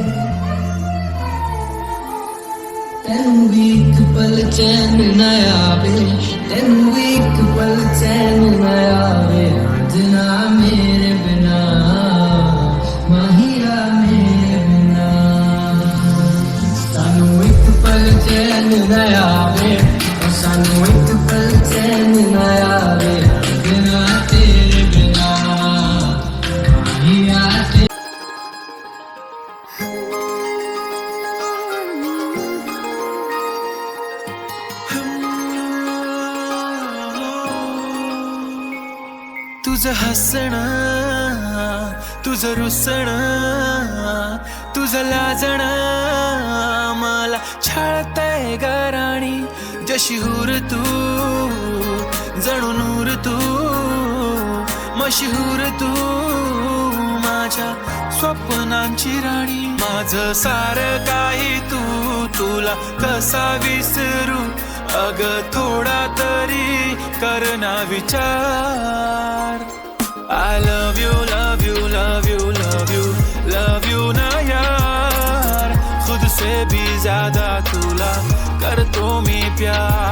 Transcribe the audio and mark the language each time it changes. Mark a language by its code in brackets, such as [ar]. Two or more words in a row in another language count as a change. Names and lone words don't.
[pa] ਤੈਨੂੰ ਭੀ ਇੱਕ ਪਲ ਚੈਨ ਨਾ ਆਵੇ, ਤੈਨੂੰ ਭੀ ਇੱਕ ਪਲ ਚੈਨ ਨਾ ਆਵੇ, ਰਾਂਝਣਾ ਮੇਰੇ ਬਿਨਾ, ਮਾਹਿਰਾ ਮੇਰੇ ਬਿਨਾ। ਸਾਨੂੰ ਇੱਕ ਪਲ ਚੈਨ ਨਾ ਆਵੇ, ਸਾਨੂੰ ਇੱਕ ਪਲ ਚੈਨ ਨਾ ਆਵੇ, ਰਾਂਝਣਾ ਤੇਰੇ ਬਿਨਾ, ਮਾਹਿਰਾ ਤੇਰੇ। [mr] तुझं हसणं, तुझं रुसणं, तुझं लाजणं मला छळतंय ग राणी, जशी हूर तू, जणू नूर तू, मशहूर तू, माझ्या स्वप्नांची राणी। माझं सारं काही तू, तुला कसा विसरू, अग थोडा तरी कर ना विचार। [en] I love you, love you, love you, love you, love you [hi] ना यार, खुद से भी ज्यादा [mr] तुला करतो मी प्यार।